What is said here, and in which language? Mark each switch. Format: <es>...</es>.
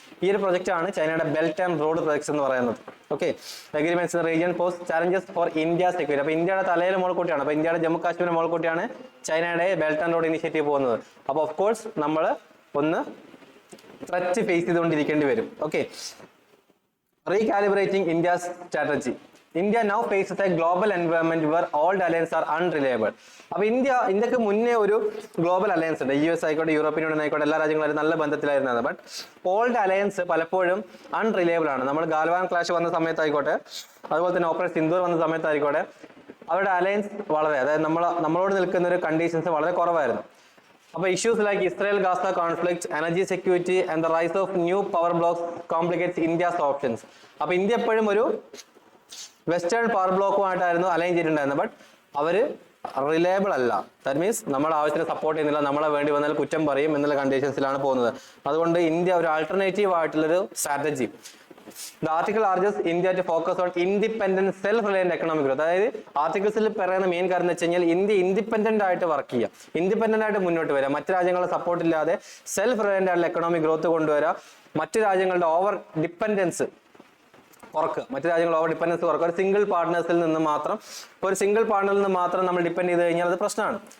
<ml>ഈ ഒരു പ്രൊജക്റ്റ് ആണ് ചൈനയുടെ ബെൽറ്റ് ആൻഡ് റോഡ് പ്രൊജക്ട്സ് എന്ന് പറയുന്നത്. Okay,</ml> <en>Agreements in region pose challenges for India security.</en> <ml>അപ്പോൾ ഇന്ത്യയുടെ തലയിൽ മുകൾക്കൂട്ടിയാണ്, അപ്പോൾ ഇന്ത്യയുടെ ജമ്മു കാശ്മീർ മുകൾക്കൂട്ടിയാണ് ചൈനയുടെ ബെൽറ്റ് ആൻഡ് റോഡ് ഇനിഷ്യേറ്റീവ് പോകുന്നത്. അപ്പോൾ ഓഫ് കോഴ്സ് നമ്മൾ ഒന്ന് ത്രെറ്റ് ഫേസ് ചെയ്തുകൊണ്ടിരിക്കേണ്ടി വരും.</ml> <en>Okay, recalibrating India's strategy. India now faces a global environment where all alliances are unreliable.</en> <ml>അപ്പോൾ ഇന്ത്യക്ക് മുന്നേ ഒരു ഗ്ലോബൽ അലയൻസ് ഉണ്ട്. US ആയിക്കോട്ടെ, യൂറോപ്യൻ യൂണിയൻ ആയിക്കോട്ടെ, എല്ലാ രാജ്യങ്ങളും നല്ല ബന്ധത്തിലായിരുന്നത്. ബട്ട് ഓൾഡ് അലയൻസ് പലപ്പോഴും അൺറിലയബിൾ ആണ്. നമ്മൾ ഗാൽവാൻ ക്ലാഷ് വന്ന സമയത്തായിക്കോട്ടെ, അതുപോലെ തന്നെ ഓപ്പറേഷൻ സിന്ദൂർ വന്ന സമയത്തായിക്കോട്ടെ, അവരുടെ അലയൻസ് വളരെ, അതായത് നമ്മളോട് നിൽക്കുന്ന ഒരു കണ്ടീഷൻസ് വളരെ കുറവായിരുന്നു.</ml> <en>അപ്പോൾ issues like Israel Gaza conflict, energy security and the rise of new power blocs complicates India's options.</en> <ml>അപ്പോൾ ഇന്ത്യ എപ്പോഴും ഒരു വെസ്റ്റേൺ പവർ ബ്ലോക്കുമായിട്ടായിരുന്നു അലൈൻ ചെയ്തിട്ടുണ്ടായിരുന്നത്. ബട്ട് അവര് റിലയബിൾ അല്ല. ദാറ്റ് മീൻസ് നമ്മുടെ ആവശ്യത്തിന് സപ്പോർട്ട് ചെയ്യുന്നില്ല, നമ്മളെ വേണ്ടി വന്നാൽ കുറ്റം പറയും എന്നുള്ള കണ്ടീഷൻസിലാണ് പോകുന്നത്. അതുകൊണ്ട് ഇന്ത്യ ഒരു ആൾട്ടർനേറ്റീവ് ആയിട്ടുള്ളൊരു strategy.</ml> <en>The article urges India to focus on independent, self-reliant economic growth.</en> <ml>അതായത് ആർട്ടിക്കിൾസിൽ പറയുന്ന മെയിൻ കാര്യം എന്ന് വെച്ച് കഴിഞ്ഞാൽ ഇന്ത്യ ഇൻഡിപെൻഡന്റ് ആയിട്ട് വർക്ക് ചെയ്യുക, ഇൻഡിപെൻഡന്റ് ആയിട്ട് മുന്നോട്ട് വരിക, മറ്റു രാജ്യങ്ങളുടെ സപ്പോർട്ട് ഇല്ലാതെ സെൽഫ് റിലയന്റ് ആയിട്ടുള്ള എക്കണോമിക് ഗ്രോത്ത് കൊണ്ടുവരിക, മറ്റു രാജ്യങ്ങളുടെ ഓവർ ഡിപ്പെൻഡൻസ് കുറക്കുക, മറ്റു രാജ്യങ്ങൾ ഓവർ ഡിപ്പെൻഡൻസ് കുറക്കുക. ഒരു സിംഗിൾ പാർട്ട്നറിൽ നിന്ന് മാത്രം നമ്മൾ ഡിപ്പെൻഡ് ചെയ്ത് കഴിഞ്ഞാൽ അത് പ്രശ്നമാണ്.</ml>